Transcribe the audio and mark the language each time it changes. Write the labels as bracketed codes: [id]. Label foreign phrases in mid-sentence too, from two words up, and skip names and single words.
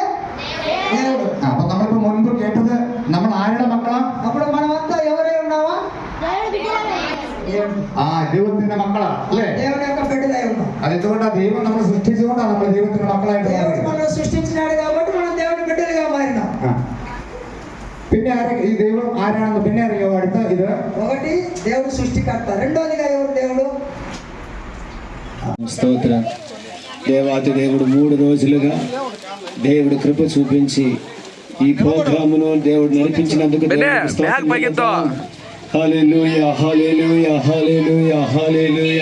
[te] దేవుడు. [ml] അപ്പൊ നമ്മളിപ്പോ മുൻപ് കേട്ടത് നമ്മൾ ആരുടെ മക്കളാ? [te] అప్పుడు మనమంతా ఎవరై ఉన్నావా? [ml] ദൈവത്തിന്റെ മക്കളാ അല്ലേ? [te] దేవుని యొక్క బిడ్డలై ఉన్నాం. [ml] അതെന്തുകൊണ്ടാ? ദൈവം നമ്മളെ സൃഷ്ടിച്ചുകൊണ്ടാണ് നമ്മൾ ദൈവത്തിന്റെ മക്കളായിട്ട് [te] దేవుడు [ml] മാറിയത്. [te] మనల్ని సృష్టించినాడు కాబట్టి మనం దేవుని బిడ్డలుగా మారినాం. [ml] പിന്നെ ഈ ദൈവം ആരാണെന്ന് പിന്നെ അറിയോ? അടുത്ത ഇത് [te] ఒకటి దేవుడు సృష్టికర్త. రెండోదిగా ఎవరు దేవుడు? స్తోత్రం. దేవాతి దేవుడు 3 రోజులుగా దేవుడు కృప చూపించి ఈ ప్రోగ్రామును దేవుడు నడిపించినందుకు దేవునికి స్తోత్రం. హల్లెలూయా, హల్లెలూయా, హల్లెలూయా, హల్లెలూయా.